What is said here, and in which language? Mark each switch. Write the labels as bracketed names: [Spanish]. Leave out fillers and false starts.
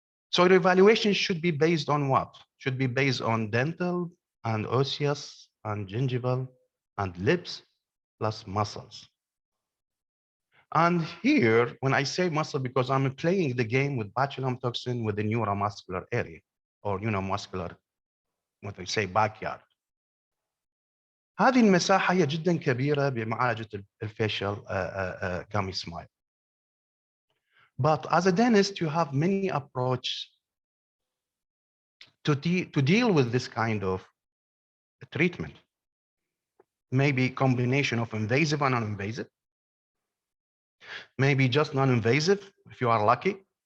[English] So the evaluation should be based on what? Should be based on dental and osseous and gingival and lips plus muscles. And here, when I say muscle, because I'm playing the game with botulinum toxin with the neuromuscular area, or neuromuscular, what they say, backyard. [Arabic] هذه المساحة هي جدا كبيرة بمعالجة الفيشل gummy smile. [English] But as a dentist, you have many approaches to deal with this kind of treatment. Maybe combination of invasive and non-invasive. Maybe just non-invasive, if you are lucky.